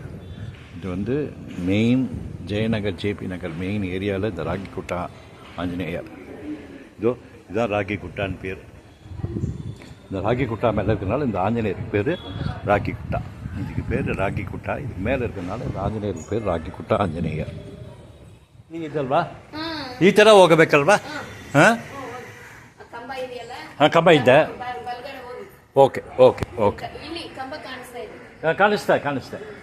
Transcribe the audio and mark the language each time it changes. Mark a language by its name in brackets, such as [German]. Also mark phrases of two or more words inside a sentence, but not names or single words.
[Tamil] இது வந்து மெயின் ஜெயநகர் ஜேபி நகர் மெயின் ஏரியாவில் இந்த ராக்கி குட்டா ஆஞ்சநேயர். இதோ இதுதான் ராக்கி குட்டான்னு பேர். இந்த ராக்கி குட்டா மேலே இருக்கிறனால இந்த ஆஞ்சநேயருக்கு பேர் ராக்கி குட்டா. இதுக்கு பேர் ராக்கி குட்டா. இதுக்கு மேலே இருக்கிறனால இந்த ಆಂಜನೇಯರಿಗೆ பேர் ರಾಕಿ ಕುಟ್ಟ ಆಂಜನೇಯ. [Kannada] ನೀಗಿದ್ದಲ್ವಾ ಈ ಥರ ಹೋಗಬೇಕಲ್ವಾ? ಹಾಂ ಹಾಂ, ಕಂಬ ಇದ್ದೆ. ಓಕೆ ಓಕೆ ಓಕೆ, ಕಾಣಿಸ್ತಾ ಕಾಣಿಸ್ತಾ.